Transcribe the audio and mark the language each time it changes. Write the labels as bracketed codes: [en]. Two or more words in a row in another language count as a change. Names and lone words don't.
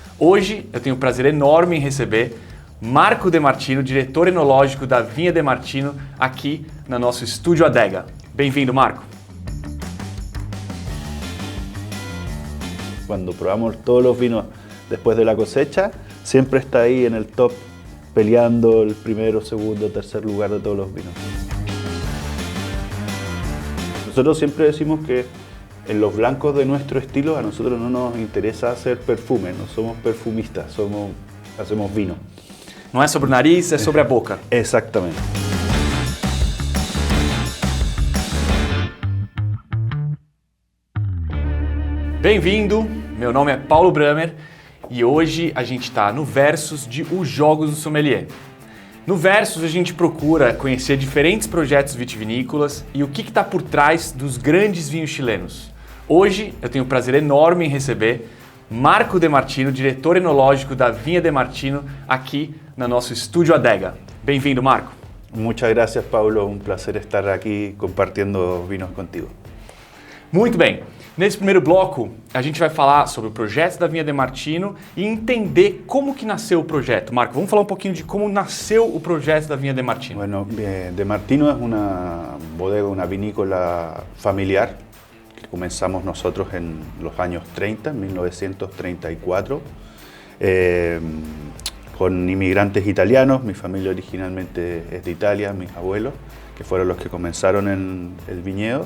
[pt] Hoje eu tenho o prazer enorme em receber Marco De Martino, diretor enológico da Vinha De Martino, aqui no nosso Estúdio Adega. Bem-vindo, Marco. [es] Cuando probamos todos los vinos después de la cosecha, siempre está ahí en el top, peleando el primero, segundo, tercer lugar de todos los vinos. Nosotros siempre decimos que en los blancos de nuestro estilo a nosotros no nos interesa hacer perfume, no somos perfumistas, hacemos vino. [pt] Não é sobre o nariz, é sobre a boca. [es] Exactamente. [pt] Bem-vindo, meu nome é Paulo Bramer e hoje a gente está no Versus de Os Jogos do Sommelier. No Versus a gente procura conhecer diferentes projetos vitivinícolas e o que está por trás dos grandes vinhos chilenos. Hoje eu tenho o prazer enorme em receber Marco De Martino, diretor enológico da Vinha De Martino, aqui no nosso Estúdio Adega. Bem-vindo, Marco. [es] Muchas gracias, Paulo. Un placer estar aquí compartiendo vinos contigo. [pt] Muito bem. Nesse primeiro bloco, a gente vai falar sobre o projeto da Vinha De Martino e entender como que nasceu o projeto. Marco, vamos falar um pouquinho de como nasceu o projeto da Vinha De Martino. [es] Bueno, De Martino es una bodega, una vinícola familiar que comenzamos nosotros en los años 30, en 1934, con inmigrantes italianos. Mi familia originalmente es de Italia, mis abuelos, que fueron los que comenzaron en el viñedo.